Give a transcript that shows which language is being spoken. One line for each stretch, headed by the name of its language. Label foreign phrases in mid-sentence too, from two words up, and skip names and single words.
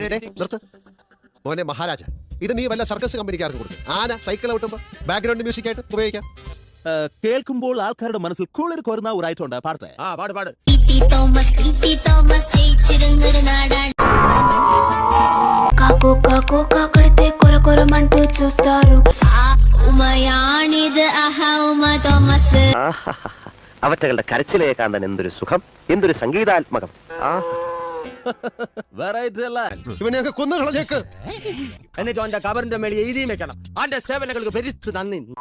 Malayalam: നിർത്ത് മോനെ മഹാരാജ. ഇത് നീ വല്ല സർക്കസ് കമ്പനിക്കാർക്ക് കൊടുത്തു. ആന സൈക്കിൾ ഔട്ടുമ്പോ
English: background music
Malayalam: ആയിട്ട് ഉപയോഗിക്കാം. കേൾക്കുമ്പോൾ ആൾക്കാരുടെ മനസ്സിൽ കുളിർ കോരുന്ന ഒരു ഐറ്റം ഉണ്ട്. പാടത്തെ പാട്.
Telugu: కాకో కాకో కాకడితే కొర కొరమంటూ చూస్తారు.
Malayalam: അവറ്റകളുടെ കരച്ചിലേ കാണാൻ എന്തൊരു സുഖം, എന്തൊരു സംഗീതാത്മകം. വെറൈറ്റി അല്ല. ഇവനെയൊക്കെ കൊന്നു കളഞ്ഞേക്ക്. എന്നിട്ട് അവന്റെ കബറിന്റെ മേളിൽ എഴുതിയും വെക്കണം, അവന്റെ സേവനങ്ങൾക്ക് പെരുത്ത് നന്ദി.